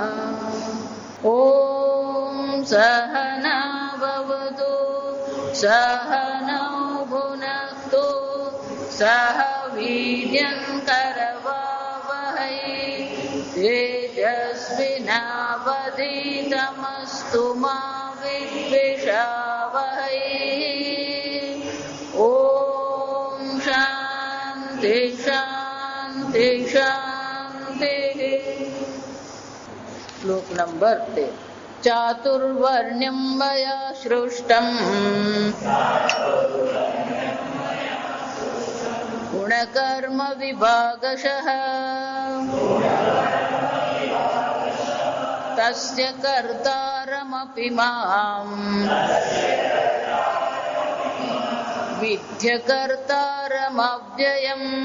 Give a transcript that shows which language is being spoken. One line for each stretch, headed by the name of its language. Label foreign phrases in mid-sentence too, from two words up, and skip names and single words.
Sanskrit: ॐ सहना भवतु सहनौ भुनक्तु सह वीर्यं करवावहै तेजस्विनावधीतमस्तु मा विद्विषावहै। ॐ शान्ति शान्ति शान्तिः।
Hindi: श्लोक नंबर 13।
Sanskrit: चातुर्वर्ण्यम मया सृष्टम गुणकर्म विभागशः तस्य कर्तारमपि माम विद्य कर्तारमव्ययम.